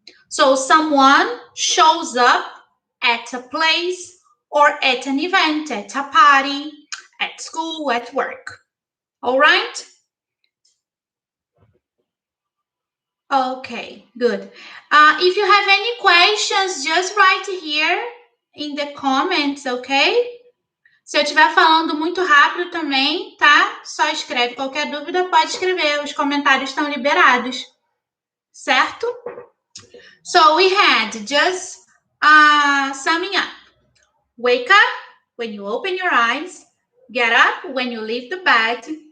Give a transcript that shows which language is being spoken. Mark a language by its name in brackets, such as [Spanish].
[English] So someone shows up at a place or at an event, at a party, at school, at work. All right? Okay, good. If you have any questions, just write here in the comments, okay? [Portuguese] Se eu estiver falando muito rápido também, tá? Só escreve. Qualquer dúvida pode escrever. Os comentários estão liberados. Certo? [English] So we had just summing up. Wake up when you open your eyes. Get up when you leave the bed.